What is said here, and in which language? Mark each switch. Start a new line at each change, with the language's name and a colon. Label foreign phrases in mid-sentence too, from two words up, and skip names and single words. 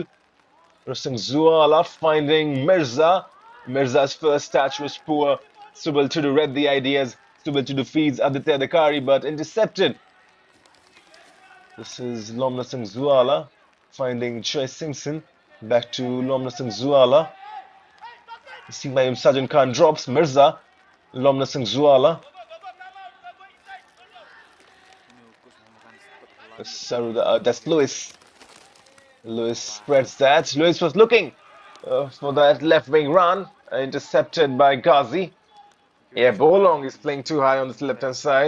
English: Roshan Swala finding Mirza. Mirza's first touch was poor. Subal Tudu read the ideas. Subal Tudu feeds Aditya Adhikari, but intercepted. This is Lomna Singh Zuala finding Choi Simpson. Back to Lomna Singh Zuala. Simayim Sajan Khan drops. Mirza. Lomna Singh Zuala. That's Lewis. Lewis spreads that. Lewis was looking for that left wing run. Intercepted by Ghazi. Yeah, Bolong is playing too high on the left-hand side.